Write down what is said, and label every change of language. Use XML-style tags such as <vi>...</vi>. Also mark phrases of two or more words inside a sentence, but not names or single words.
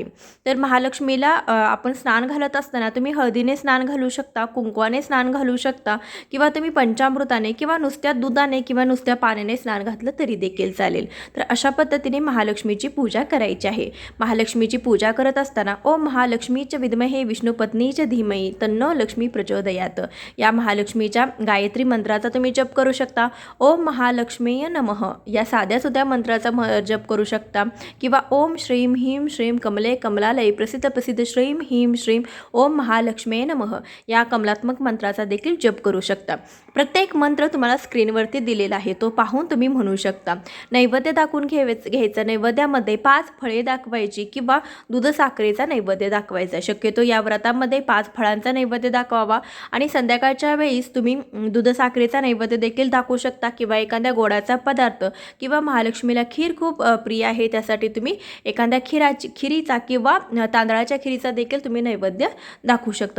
<mr>तर महालक्ष्मीला आपण स्नान घालत असताना तुम्ही हळदीने स्नान घालू शकता, कुंकवाने स्नान घालू शकता किंवा तुम्ही पंचामृताने किंवा नुसत्या दुधाने किंवा नुसत्या पाण्याने स्नान घातलं तरी देखील चालेल. तर अशा पद्धतीने महालक्ष्मीची पूजा करायची आहे. महालक्ष्मीची पूजा करत असताना</mr> <sa>ओम महालक्ष्मीच्या विद्महे विष्णुपत्नीच्या धीमही तन्नो लक्ष्मी प्रचोदयात</sa> <mr>या महालक्ष्मीच्या गायत्री मंत्राचा तुम्ही जप करू शकता.</mr> <sa>ओम महालक्ष्मीय नमः</sa> <mr>या साध्या सुद्धा मंत्राचा जप करू शकता किंवा</mr> <sa>ओम श्रीम ह्रीम श्रीम कमले कमलालय प्रसिद्ध श्रीम ह्रीम श्रीम ओम महालक्ष्मीय नमः</sa> <mr>या कमलात्मक मंत्राचा देखील जप करू शकता. प्रत्येक मंत्र तुम्हाला स्क्रीनवरती दिलेला आहे, तो पाहून तुम्ही म्हणू शकता. नैवेद्य दाखवून घ्यायचं. नैवेद्यामध्ये 5 फळे दाखवायची किंवा दूध साखरेचा नैवेद्य दाखवायचा. शक्यतो या व्रतामध्ये 5 फळांचा नैवेद्य दाखवावा आणि संध्याकाळच्या वेळीस तुम्ही दूध साखरेचा नैवेद्य देखील दाखवू शकता किंवा एखाद्या गोडाचा पदार्थ किंवा महालक्ष्मीला खीर खूप प्रिय आहे, त्यासाठी तुम्ही एखाद्या खिरीचा किंवा तांदळाच्या खिरीचा देखील तुम्ही नैवेद्य दाखवू शकता.</mr>